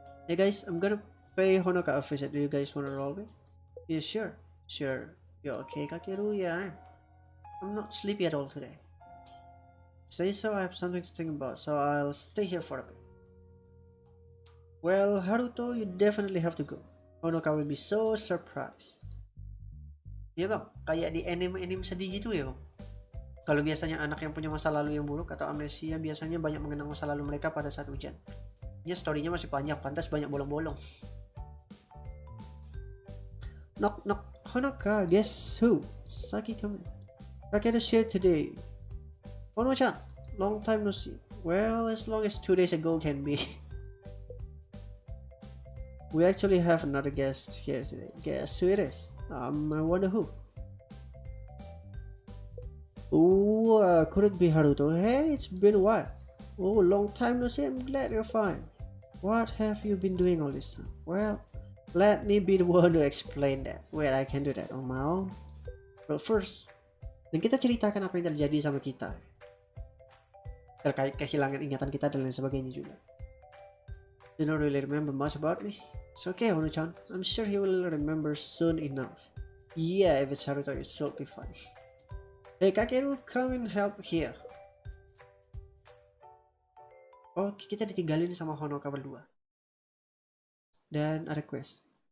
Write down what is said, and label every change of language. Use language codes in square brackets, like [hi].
[en] Hey guys, I'm gonna pay Honoka a visit. Do you guys wanna roll with? Yeah, sure. Sure. You okay, Kakeru? Yeah, I'm not sleepy at all today. Say so, I have something to think about, so I'll stay here for a bit. Well, Haruto, you definitely have to go. Honoka will be so surprised. [id] Iya bang, kayak di anime-anime sedih gitu ya bang. Kalau biasanya anak yang punya masa lalu yang buruk atau amnesia biasanya banyak mengenang masa lalu mereka pada saat hujan. Ya storynya masih panjang, pantas banyak bolong-bolong. [en] Knock knock, Honoka, guess who? Saki coming. Kakeru's here today. Ono-chan, long time no see. Well, as long as 2 days ago can be. We actually have another guest here today. Guess who it is? I wonder who. Oh, could it be Haruto? Hey, it's been a while. Oh, long time no see. I'm glad you're fine. What have you been doing all this time? Well, let me be the one to explain that. Well, I can do that on my own. Well, first, [id] dan kita ceritakan apa yang terjadi sama kita. Terkait kehilangan ingatan kita dan lain sebagainya juga. [en] You don't really remember much about me? It's okay, Ono-chan. I'm sure he will remember soon enough. Yeah, if it's Haruto, it should be fine. Hey Kakeru, come and help here. [id] Oke, kita ditinggalin sama Honoka berdua. Dan ada quest.